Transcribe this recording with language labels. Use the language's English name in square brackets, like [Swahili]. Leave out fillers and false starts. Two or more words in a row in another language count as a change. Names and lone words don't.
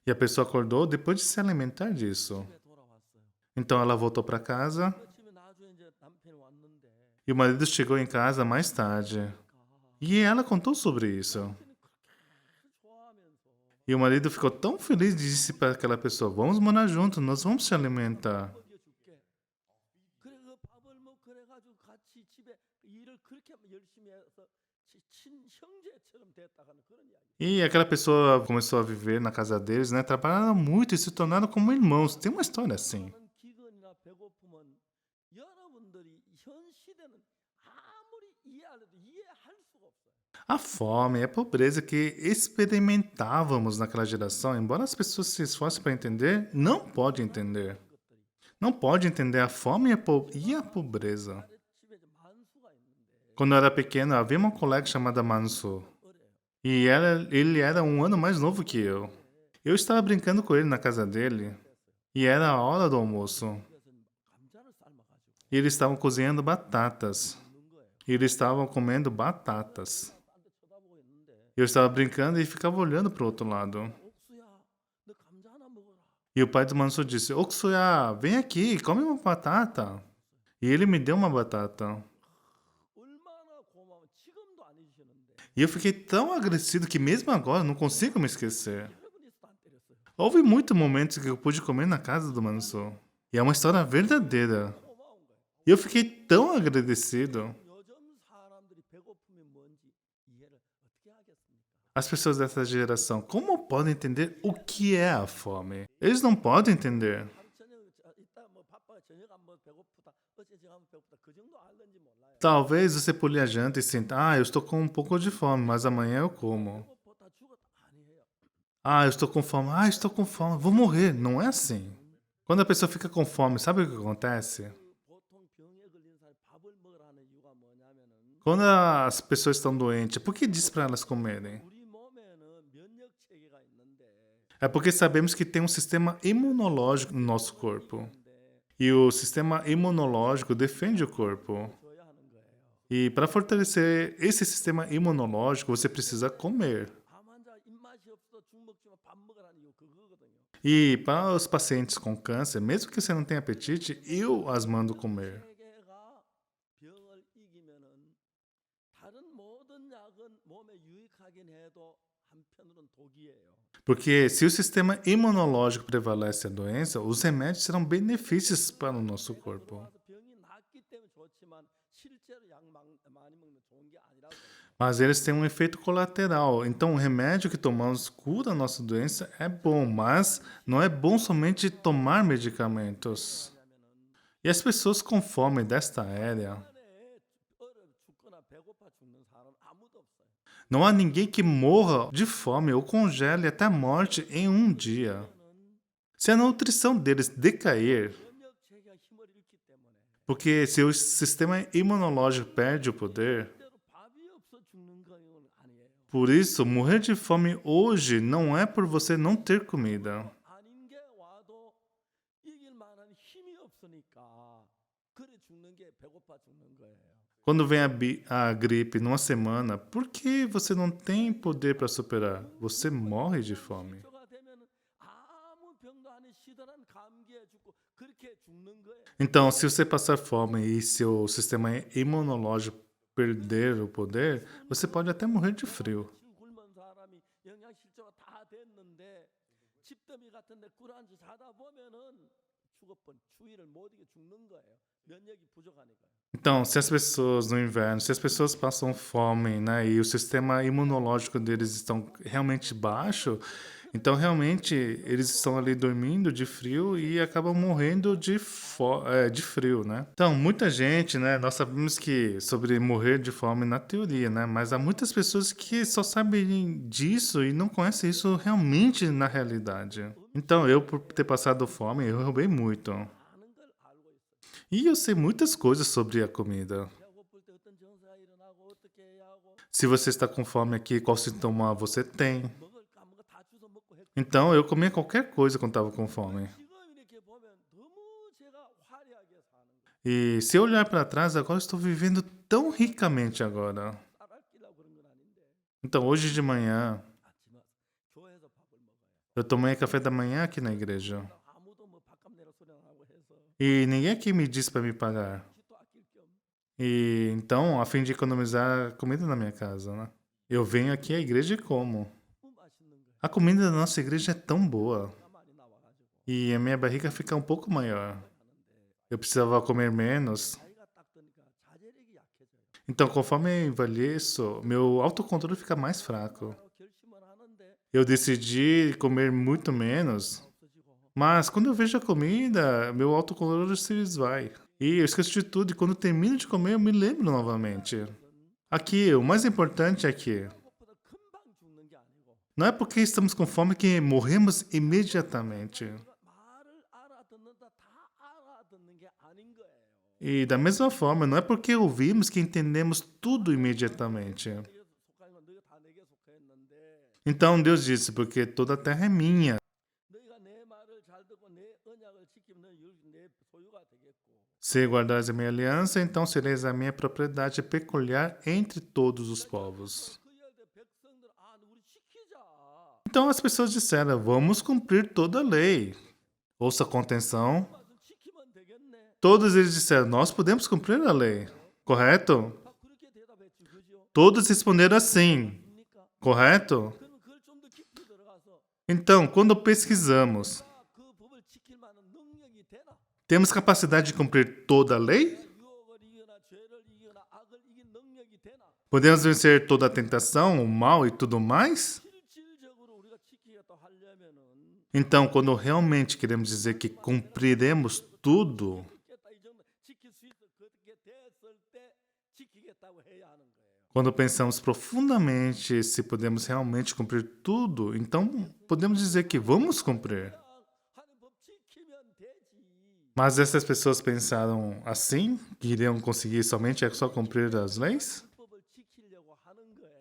[Portuguese] E a pessoa acordou depois de se alimentar disso. [Korean] 집에 돌아왔어요. [Portuguese] Então ela voltou para casa [Korean] 그 집에 나중에 이제 남편이 왔는데 [Portuguese] e o marido chegou em casa mais tarde. E ela contou sobre isso. [Korean] 남편이 그렇게 좋아하면서 [Portuguese] E o marido ficou tão feliz e disse para aquela pessoa: Vamos morar juntos, nós vamos se alimentar. [Korean] 먹여줄게. 그래 그 밥을 먹 그래가지고 같이 집에 일을 그렇게 열심히 해서 친형제처럼 됐다가는 그런 이야기. [Portuguese] E aquela pessoa começou a viver na casa deles, né? Trabalharam muito e se tornaram como irmãos. Tem uma história assim. [Korean] 많은 기근이나 배고픔은 여러분들이 현 시대는 아무리 이해하려도 이해할 수가 없어요. [Portuguese] A fome e a pobreza que experimentávamos naquela geração, embora as pessoas se esforcem para entender, não pode entender. [Korean] 것들이. [Portuguese] Não pode entender a fome e a pobreza. [Korean] 집에 이제 만수가 있는데 [Portuguese] Quando eu era pequeno, havia uma colega chamada Manso. [Korean] 어려요. [Portuguese] E ele era um ano mais novo que eu. Eu estava brincando com ele na casa dele. E era a hora do almoço. [Korean] 그래서 감자를 삶아가지고 [Portuguese] E eles estavam cozinhando batatas. [Korean] 먹는 거예요. [Portuguese] E eles estavam comendo batatas. [Korean] 딴데 쳐다보고 있는데 [Portuguese] Eu estava brincando e ficava olhando para o outro lado. [Korean] 옥수야, 너 감자 하나 먹어라. [Portuguese] E o pai do Manso disse: Oksuya, vem aqui, come uma batata. E ele me deu uma batata. [Korean] 얼마나 고마워. 지금도 안 잊으시는데. [Portuguese] E eu fiquei tão agradecido que mesmo agora não consigo me esquecer. [Korean] 여러분이 안 때렸어요. [Portuguese] Houve muitos momentos que eu pude comer na casa do Manso. E é uma história verdadeira. [Korean] 고마운 거예요. [Portuguese] E eu fiquei tão agradecido. [Korean] 요즘 사람들이 배고픔이 뭔지 이해를 어떻게 하겠습니까? [Portuguese] As pessoas dessa geração, como podem entender o que é a fome? Eles não podem entender. [Korean] 하루 저녁 이따 뭐 바빠 저녁 한번 배고프다. 어제 저녁 한번 배고프다. 그 정도 알는지 몰라요. [Portuguese] Talvez você pule a janta e sinta: eu estou com um pouco de fome, mas amanhã eu como. [Korean] 배고프다 죽었다 아니에요. [Portuguese] Eu estou com fome. Estou com fome, vou morrer. Não é assim. Quando a pessoa fica com fome, sabe o que acontece? [Korean] 보통 병에 걸린 사람이 밥을 먹으라는 이유가 뭐냐면은 [Portuguese] Quando as pessoas estão doentes, por que diz para elas comerem? [Korean] 우리 몸에는 면역 체계가 있는데 [Portuguese] É porque sabemos que tem um sistema imunológico no nosso corpo. E o sistema imunológico defende o corpo. [Korean] 줘야 하는 거예요. [Portuguese] E para fortalecer esse sistema imunológico, você precisa comer. [Korean] 암 환자 입맛이 없어 죽 먹지만 밥 먹으라는 이유 그거거든요. [Portuguese] E para os pacientes com câncer, mesmo que você não tenha apetite, eu as mando comer. [Korean] 체계가 병을 이기면은 다른 모든 약은 몸에 유익하긴 해도 한편으로는 독이에요. [Portuguese] Porque se o sistema imunológico prevalece a doença, os remédios serão benefícios para o nosso corpo. [Korean] 와서 병이 낫기 때문에 좋지만 실제로 약 많이 먹는 좋은 게 아니라고. [Portuguese] Mas eles têm um efeito colateral. Então, o remédio que tomamos cura a nossa doença é bom, mas não é bom somente tomar medicamentos. E as pessoas com fome desta era, [Korean] 안에 얼어 죽거나 배고파 죽는 사람 아무도 없어요. [Portuguese] não há ninguém que morra de fome ou congele até a morte em um dia. [Korean] 그거는 [Portuguese] Se a nutrição deles decair, [Korean] 면역 체계가 힘을 잃기 때문에 [Portuguese] porque se o sistema imunológico perde o poder, [Korean] 실제로 밥이 없어 죽는 건 아니에요. [Portuguese] por isso, morrer de fome hoje não é por você não ter comida. [Korean] 아닌 게 와도 이길 만한 힘이 없으니까 그래 죽는 게 배고파 죽는 거예요. [Portuguese] Quando vem a gripe numa semana, por que você não tem poder para superar? Você morre de fome. [Korean] 가 되면 아무 병도 아닌 시들한 감기에 죽고 그렇게 죽는 거예요. [Portuguese] Então, se você passar fome e seu sistema imunológico perder o poder, você pode até morrer de frio. [Korean] 지금 굶은 사람이 영양실조가 다 됐는데 집더미 같은 데 꿇어앉아 자다 보면은 죽어버린 추위를 못 이겨 죽는 거예요. 면역이 부족하니까요. [Portuguese] Então, se as pessoas no inverno, se as pessoas passam fome, né, e o sistema imunológico deles estão realmente baixo, então realmente eles estão ali dormindo de frio e acabam morrendo de frio, né? Então, muita gente, né, nós sabemos que sobre morrer de fome na teoria, né, mas há muitas pessoas que só sabem disso e não conhecem isso realmente na realidade. Então, eu por ter passado fome, eu roubei muito. [Korean] 많은 걸 알고 있어요. [Portuguese] E eu sei muitas coisas sobre a comida. [Korean] 배가 고플 때 어떤 증세가 일어나고 어떻게 해야 하고 [Portuguese] Se você está com fome aqui, qual sintoma você tem? [Korean] 먹을까 한 거 다 주워 먹고 했고 [Portuguese] Então, eu comia qualquer coisa quando estava com fome. [Korean] 지금 이렇게 보면 너무 제가 화려하게 사는 거예요. [Portuguese] E se eu olhar para trás, agora eu estou vivendo tão ricamente agora. [Korean] 따라끼려고 그런 건 아닌데 [Portuguese] Então, hoje de manhã, [Korean] 아침에 교회에서 밥을 먹어요. [Portuguese] eu tomei café da manhã aqui na igreja. [Korean] 아무도 뭐 밥값 내라 소리 안 하고 해서 [Portuguese] E ninguém aqui me disse para me pagar. [Korean] 또 아낄 겸 [Portuguese] E então, a fim de economizar comida na minha casa, né? Eu venho aqui à igreja e como. [Korean] 너무 맛있는 거예요. [Portuguese] A comida da nossa igreja é tão boa. [Korean] 가 많이 나와가지고 [Portuguese] E a minha barriga fica um pouco maior. [Korean] 하는데 [Portuguese] Eu precisava comer menos. [Korean] 나이가 딱 드니까 자제력이 약해져요. [Portuguese] Então, conforme eu envelheço, meu autocontrole fica mais fraco. [Korean] 바로 결심을 하는데 [Portuguese] Eu decidi comer muito menos, [Korean] 없어지고 [Portuguese] mas quando eu vejo a comida, meu autocontrole se esvai. E eu esqueço de tudo, e quando eu termino de comer, eu me lembro novamente. Aqui, o mais importante é que [Korean] 그것보다 금방 죽는 게 아니고 [Portuguese] não é porque estamos com fome que morremos imediatamente. [Korean] 말을 알아듣는다 다 알아듣는 게 아닌 거예요. [Portuguese] E da mesma forma, não é porque ouvimos que entendemos tudo imediatamente. [Korean] 내게 속하는 건 너희가 다 내게 속했는데 [Portuguese] Então Deus disse, porque toda a terra é minha. [Korean] 너희가 내 말을 잘 듣고 내 언약을 지키면 너희 내 소유가 되겠고 [Portuguese] Se guardares a minha aliança, então sereis a minha propriedade peculiar entre todos os povos. [Korean] 그의 백성들 아 우리 지키자. [Portuguese] Então as pessoas disseram, vamos cumprir toda a lei. Ouça com atenção. [Korean] 말씀 지키면 되겠네. [Portuguese] Todos eles disseram, nós podemos cumprir a lei. Correto? [Korean] 다 그렇게 대답했지 그죠? [Portuguese] Todos responderam assim. [Korean] 입니까? [Portuguese] Correto? [Korean] 그러면 그걸 좀 더 깊이 들어가서 [Portuguese] Então, quando pesquisamos, [Korean] 그 법을 지킬 만한 능력이 되나? [Portuguese] temos capacidade de cumprir toda a lei? [Korean] 유혹을 이기거나 죄를 이기거나 악을 이긴 능력이 되나? [Portuguese] Podemos vencer toda a tentação, o mal e tudo mais? [Korean] 실질적으로 우리가 지키겠다 하려면은 [Portuguese] Então, quando realmente queremos dizer que cumpriremos tudo, [Korean] 지키겠다 이 정도 지킬 수 있어 그렇게 됐을 때 지키겠다고 해야 하는 거예요. [Portuguese] quando pensamos profundamente se podemos realmente cumprir tudo, então podemos dizer que vamos cumprir. [Korean] 하는 법 지키면 되지. [Portuguese] Mas essas pessoas pensaram assim, que iriam conseguir somente só cumprir as leis? [Korean] 그 법을 지키려고 하는 거예요.